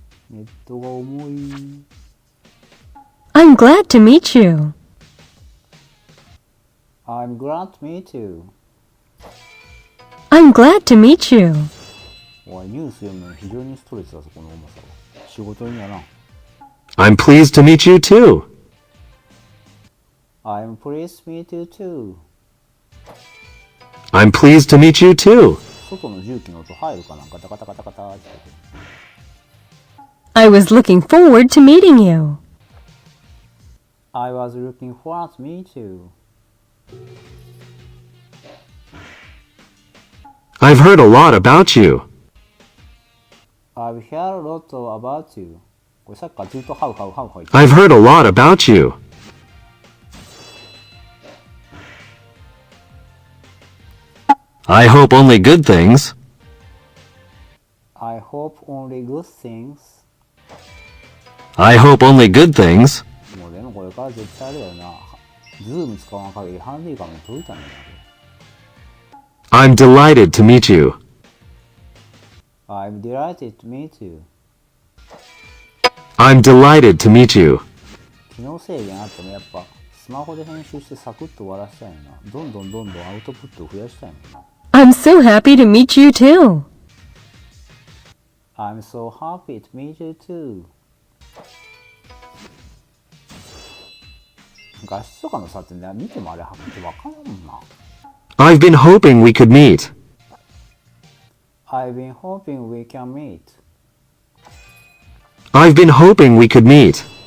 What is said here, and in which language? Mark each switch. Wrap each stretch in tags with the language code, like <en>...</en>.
<ja>ネットが重い。</ja> <en>I'm glad to meet you. I'm glad to meet you. I'm glad to meet you.</en> <ja>おい、ニュース読むのに非常にストレスだぞ、この重さは。仕事にならん。</ja> <en>I'm pleased to meet you too. I'm pleased to meet you too. I'm pleased to meet you too.</en> <ja>外の重機の音入るかなんかタカタカタカタって。</ja> <en>I was looking forward to meeting you. I was looking forward to meet you. I've heard a lot about you. I've heard a lot about you.</en> <ja>これさっきからずっとハウハウハウハウ。</ja> <en>I've heard a lot about you. I hope only good things. I hope only good things. I hope only good things.</en> <ja>もうでもこれから絶対あれだよな。ズーム使わん限りハンディカムに届いたんだよな。</ja> <en>I'm delighted to meet you. I'm delighted to meet you. I'm delighted to meet you.</en> <ja>機能制限あってもやっぱスマホで編集してサクッと終わらせたいな。どんどんアウトプットを増やしたいもんな。</ja> <en>I'm so happy to meet you too. I'm so happy to meet you too.</en> <ja>画質とかの差ってね、見てもあれはっきりわからんもんな。</ja> <en>I've been hoping we could meet. I've been hoping we can meet. I've been hoping we could meet.</en>